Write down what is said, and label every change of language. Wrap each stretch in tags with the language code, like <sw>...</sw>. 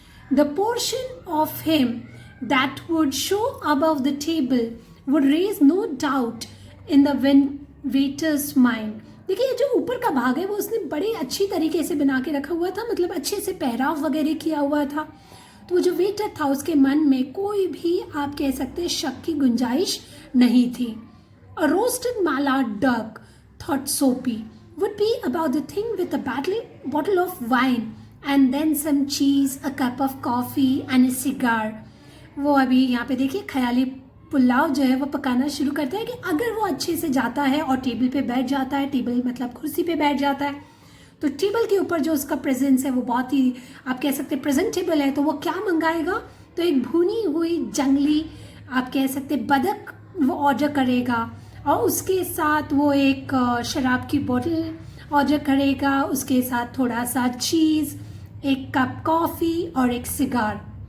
<en>The portion of him that would show above the table would raise no doubt in the waiter's mind.</en> <hi>देखिए ये जो ऊपर का भाग है वो उसने बड़ी अच्छी तरीके से बना के रखा हुआ था, मतलब अच्छे से पहराव वगैरह किया हुआ था। तो वो जो वेटर था उसके मन में कोई भी आप कह सकते हैं शक की गुंजाइश नहीं थी।</hi> <en>A roasted mallard duck, thought Soapy, would be about the thing with a bottle of wine and then some cheese, a cup of coffee and a cigar.</en> <hi>वो अभी यहाँ पे देखिए ख्याली पुलाव जो है वो पकाना शुरू करता है कि अगर वो अच्छे से जाता है और टेबल पे बैठ जाता है, टेबल मतलब कुर्सी पे बैठ जाता है, तो टेबल के ऊपर जो उसका प्रेजेंस है वो बहुत ही आप कह सकते हैं प्रेजेंटेबल है, तो वो क्या मंगाएगा, तो एक भुनी हुई जंगली आप कह सकते बदक वो ऑर्डर करेगा और उसके साथ वो एक शराब की बोतल ऑर्डर करेगा, उसके साथ थोड़ा सा चीज़, एक कप कॉफ़ी और एक सिगार।</hi>